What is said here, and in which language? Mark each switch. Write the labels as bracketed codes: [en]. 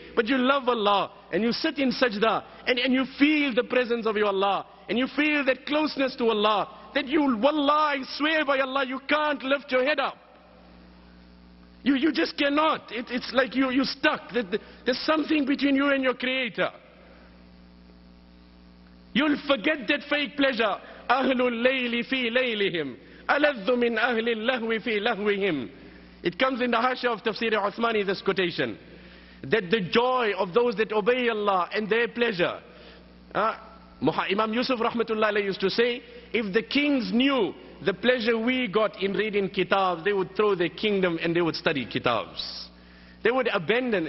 [en] But you love Allah, and you sit in sajda, and you feel the presence of your Allah, and you feel that closeness to Allah, that you, wallah, I swear by Allah, you can't lift your head up. You just cannot. It's like you're stuck. There's something between you and your Creator. You'll forget that fake pleasure. [ar] أهل الليل في ليلهم ألذ من أهل اللهو في لهوهم. [en] It comes in the Hasha of Tafsir Uthmani, this quotation, that the joy of those that obey Allah and their pleasure. Imam Yusuf rahmatullah alayhi used to say, if the kings knew the pleasure we got in reading kitabs, they would throw their kingdom and they would study kitabs. They would abandon.